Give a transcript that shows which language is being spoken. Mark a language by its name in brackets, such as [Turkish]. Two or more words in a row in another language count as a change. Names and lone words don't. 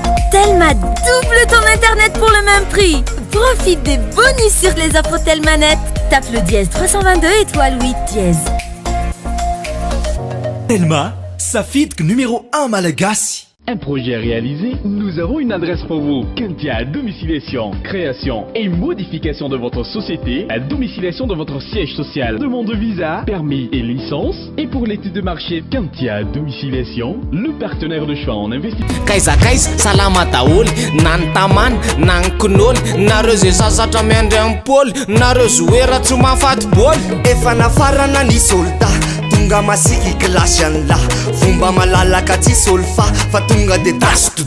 [French] Telma double ton internet pour le même prix. Profite des bonus sur les offres Telma Net. Tape le dièse trois cent vingt-deux étoile huit dièse. [Malagasy] Telma, safidiko [French] numéro un [Malagasy] malagasy. [French] Un projet réalisé, nous avons une adresse pour vous. Kentia Domiciliation, création et modification de votre société, à domiciliation de votre siège social, demande de visa, permis et licence, Et pour l'étude de marché, Kantia Domiciliation, le partenaire de choix en investissement. [Malagasy] Kaiza kaiza, salama daholy, na ny tamany, na ny kinoly, nareo zay sasatra miandry amin'ny pôly, nareo joueur tsy mahafaty bôly. Efa nafarana ny soldat, tonga masiky klasy any lahy. Fomba malalaka tsy sôly fa, fa tonga de tasy.